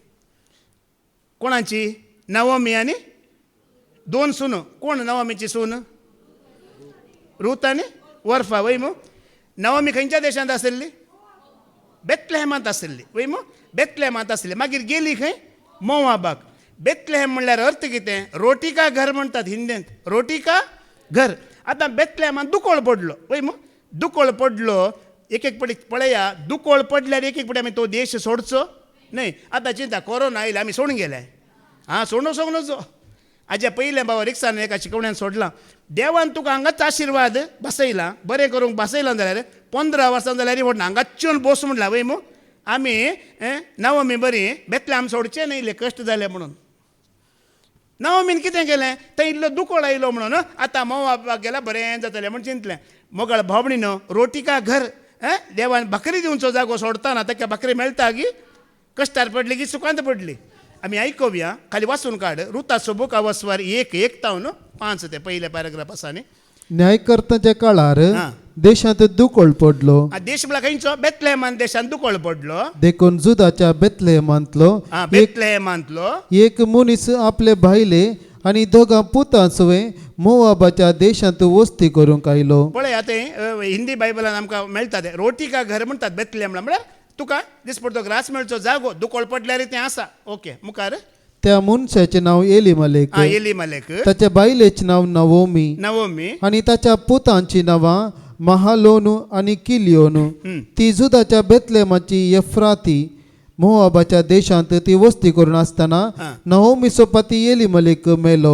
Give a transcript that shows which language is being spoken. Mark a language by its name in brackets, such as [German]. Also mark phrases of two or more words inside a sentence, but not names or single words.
[Konkani] कोणाची नवमी आनी 2 सून कोण नवमीची सून रूथ आनी वर्फा वय मू नवमी खंयच्या देशांत आसली बेथलेहेमांत आसली वय मू बेथलेहेमांत आसली मागीर गेली खंय मोवाबाक बेथलेहेम म्हणल्यार अर्थ कितें [Hindi] रोटी का घर [Konkani] म्हणटात हिंदींत [Hindi] रोटी का घर [Konkani] आतां बेथलेहेमांत दुकोळ पडलो वय मू दुकोळ पडलो एक पाटी पळया दुकोळ पडल्यार एक पाटी आमी तो देश सोडचो न्हय आतां चिंता कोरोना आयला आमी सोडून गेले सोडून हाज्या पयलें बाबा रिक्षान एका शिकवण्यान सोडलां देवान तुका हांगाच आशिर्वाद बसयला बरें करूंक बसयलां जाल्यार 15 वर्सां जाल्यार व्हड हांगाच्योन बस म्हणला वय मू आमी नवमी बरी बेतलेम सोडचें न्हय इल्ले कश्ट जाले म्हणून नवमीन कितें केलें थंय इल्लो दुकोळ आयलो म्हणून आतां मोवाबाक गेल्यार बरें जातलें म्हण चिंतलें मोगाळ भावडीन [Hindi] रोटी का घर [Konkani] देवान भाकरी दिवचो जागो सोडताना ताका भाकरी मेळटा की कश्टार पडली की सुखांत पडली आमी आयकुया खाली वाचून काड रुताचो बूक अवस्वार 1:1 तावन 5 ते पयले पॅराग्राफ आसा न्ही न्यायकर्त्याच्या काळार देशांत दुकोळ पडलो देश म्हळ्यार खंयचो बेथलेहेमान देशांत दुकोळ पडलो देखून जुदाच्या बेथलेहेमांतलो एक मनीस आपले भायले आनी दोगां पुतांचवे मोवाबाच्या देशांत वस्ती करूंक आयलो पळय आतां हिंदी बायबलान आमकां मेळटा ते [Hindi] रोटी का घर [Konkani] म्हणटात बेथलेहेम म्हळ्यार तुका दिसपडतो ग्रास मेळचो जागो दुकोळ पडल्यार तें आसा ओके मुखार त्या मनशाचें नांव एलिमेलेक एलिमेलेक ताच्या बायलेचें नांव नवोमी नवोमी आनी ताच्या पुतांची नांवां महालोनू आणि किलियोनू ती जुदाच्या बेतलेमाची एफ्राती मोआबाच्या देशांत ती वस्ती करून असताना नहोमीचो पती एलिमेलेक मेलो